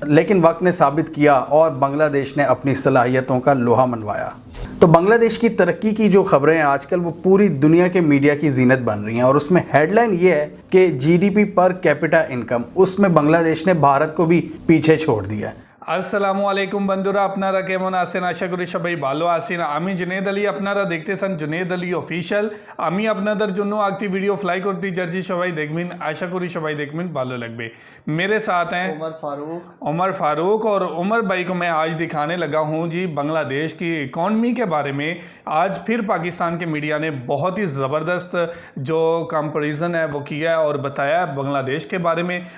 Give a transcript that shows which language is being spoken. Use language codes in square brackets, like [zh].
[hi] लेकिन वक्त ने साबित किया और बांग्लादेश ने अपनी सलाहियतों का लोहा मनवाया। तो बांग्लादेश की तरक्की की जो खबरें हैं आजकल वो पूरी दुनिया के मीडिया की जीनत बन रही हैं और उसमें हेडलाइन ये है कि जीडीपी पर कैपिटा इनकम, उसमें बांग्लादेश ने भारत को भी पीछे छोड़ दिया है। [bn] আসসালামু আলাইকুম বন্ধুরা, আপনারা কেমন আছেন? আশা করি সবাই ভালো আছেন। আমি জুনেদ আলী, আপনারা দেখতেছেন জুনেদ আলী অফিশিয়াল। আমি আপনাদের জন্য একটি ভিডিও ফ্লাই করতে যাচ্ছি, সবাই দেখবেন। আশা করি সবাই দেখবেন, ভালো লাগবে। [hi] मेरे साथ हैं उमर फारूक और उमर भाई को मैं आज दिखाने लगा हूं जी बांग्लादेश की इकॉनमी के बारे में। आज फिर पाकिस्तान के मीडिया ने बहुत ही ज़बरदस्त जो कंपैरिजन है वो किया है और बताया बांग्लादेश के बारे में।